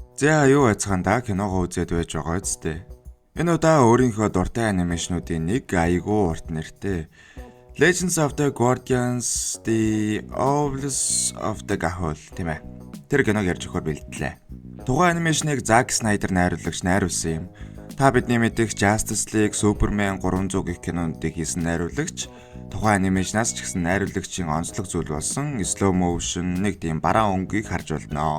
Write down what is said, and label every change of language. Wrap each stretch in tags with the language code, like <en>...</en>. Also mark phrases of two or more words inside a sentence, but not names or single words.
<mn>За юу байцгаанда киногоо үзээд байж байгаа үсттэй. Энэ удаа өөрийнхөө дуртай анимашнуудын нэг айгүй урт нэртэй Legends of the Guardians The Owls of the Gahul тийм ээ. Тэр киног ярьж өгөхөөр бэлдлээ. Тухайн анимашныг Zack Snyder найруулагч найруулсан юм. Та бидний мэдих Justice League, Superman 300 гэх кинонуудыг хийсэн найруулагч тухайн анимашнаас ч гэсэн найруулагчийн онцлог зүйл болсон</mn> <en>slow motion</en> <mn>нэг тийм бараа өнгөийг харж болно.</mn>